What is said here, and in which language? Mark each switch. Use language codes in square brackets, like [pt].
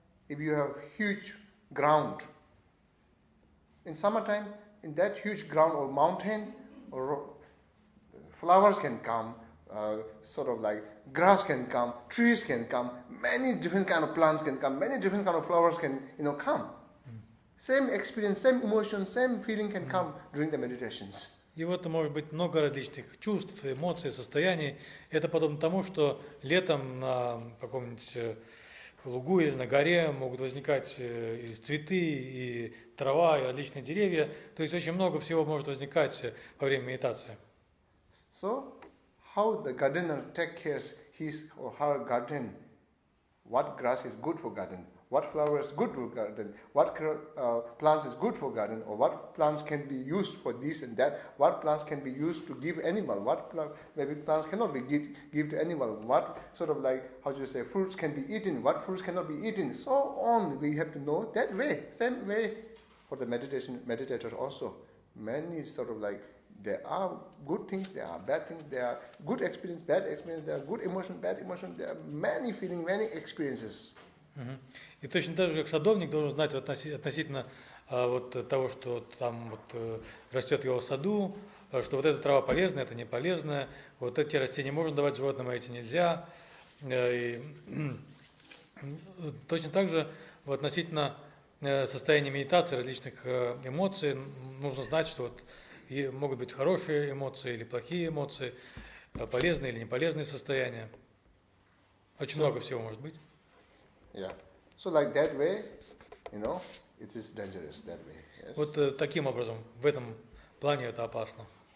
[en] If you have huge ground, in summertime, in that huge ground or mountain, or flowers can come, sort of like grass can come, trees can come, many different kind of plants can come, many different kind of flowers can come. Same experience, same emotion, same feeling can come during the meditations. [ru] И вот может быть много различных чувств, эмоций, состояний. Это подобно тому, что летом на каком-нибудь лугу или на горе могут возникать и цветы, и трава, и различные деревья. То есть очень много всего может возникать во время медитации. [en] So, how the gardener take care his or her garden? What grass is good for garden? What flower is good for garden? What plants is good for garden? Or what plants can be used for this and that? What plants can be used to give animal? What maybe plants cannot be give to animal? What sort of like, how do you say, fruits can be eaten? What fruits cannot be eaten? So on, we have to know that way. Same way for the meditators also. Many sort of like, there are good things, there are bad things, there are good experience, bad experience, there are good emotion, bad emotion, there are many feelings, many experiences. [ru] И точно так же, как садовник должен знать относительно вот того, что там вот растет в его саду, что вот эта трава полезная, это не полезная, вот эти растения можно давать животным, а эти нельзя. И точно так же относительно состояния медитации, различных эмоций, нужно знать, что вот могут быть хорошие эмоции или плохие эмоции, полезные или неполезные состояния. Очень много всего может быть. [en] Yeah. So like that way, it is dangerous that way. Yes? [ru] Вот таким образом, в этом плане это опасно.